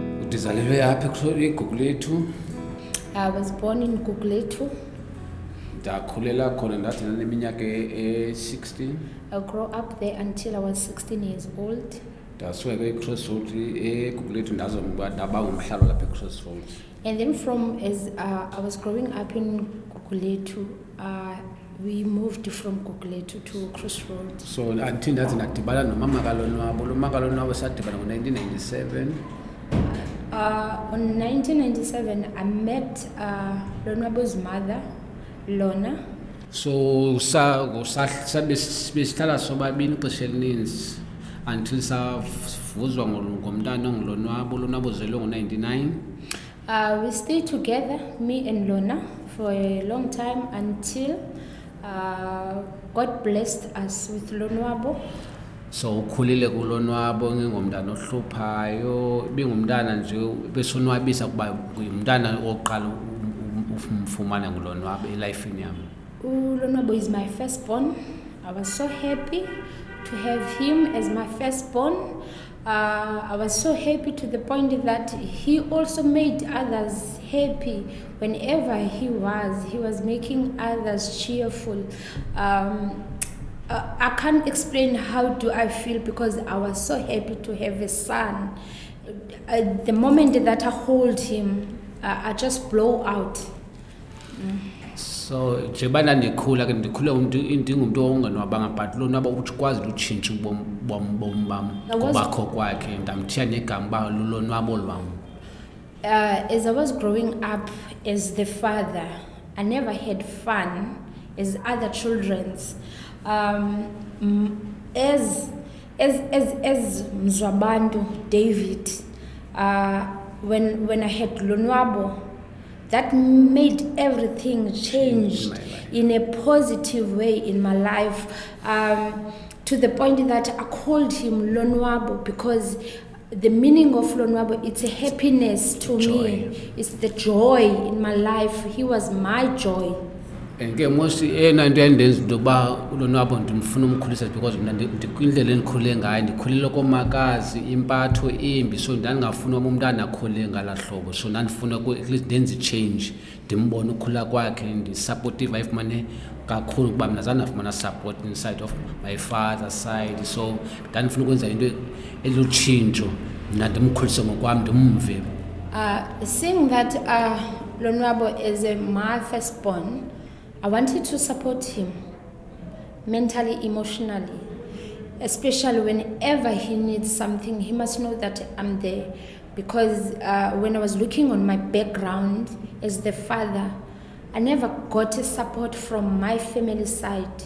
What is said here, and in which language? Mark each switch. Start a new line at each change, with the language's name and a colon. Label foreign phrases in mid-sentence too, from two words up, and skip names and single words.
Xhosa: ndizalelwe apha eGugulethu.
English: I was born in Gugulethu.
Xhosa: Ndakhulela khona ndathi neminyaka e-16.
English: I grew up there until I was 16 years old.
Xhosa: Ndasuka eCrossroads eGugulethu ndaba umhlalo lapha eCrossroads.
English: And then from as I was growing up in Gugulethu, we moved from Gugulethu to Crossroads. So until
Xhosa: ndathi ndadibana nomama kaLonwabo. Lo mama kaLonwabo sadibana ngo-1997.
English: On 1997, I met Lonwabo's mother, Lona.
Xhosa: So besihlala sobabini ixesha elininzi until savuzwa ngomntana ongulonwabo. Lonwabo uzelwe ngo-99.
English: We stayed together, me and Lona, for a long time until God blessed us with Lonwabo.
Xhosa: So ukhulile kuLonwabo ngengomntana ohluphayo, bengumntana nje besonwabisa kuba ngumntana oqala umfumana nguLonwabo elifini yami.
English: Lonwabo is my firstborn. I was so happy to have him as my firstborn. I was so happy to the point that he also made others happy. Whenever he was making others cheerful. I can't explain how do I feel because I was so happy to have a son. The moment that I hold him, I just blow out.
Xhosa: So njebana ndikhula ke ndikhule ndingumuntu onganwabanga but Lonwabo ukwazi utshintsha ubomi bam ngobakho kwakhe ndamthiya negama uba lulonwabo lwam.
English: As I was growing up as the father, I never had fun as other children's. As Mzwabantu David, when I had Lonwabo, that made everything change in a positive way in my life, to the point that I called him Lonwabo because the meaning of Lonwabo, it's a happiness to me. It's the joy in my life. He was my joy.
Xhosa: Ke mostly into endenza into yokuba uLonwabo ndimfuna umkhulisa because mna ndikwindlela endikhule ngayo ndikhulile komakazi impatho embi, so ndandingafuna umntana akhule ngala hlobo, so ndandifuna
English: at least
Xhosa: ndenze change ndimbone ukhula kwakhe ndi-supportive ayifumane kakhulu kuba mna zanafumana
English: support inside of my father's side,
Xhosa: so ndandifuna ukwenza into elutshintsho mna ndimkhulise ngokwam ndimve.
English: Seeing that Lonwabo is my firstborn, I wanted to support him mentally, emotionally, especially whenever he needs something, he must know that I'm there. Because when I was looking on my background as the father, I never got a support from my family side.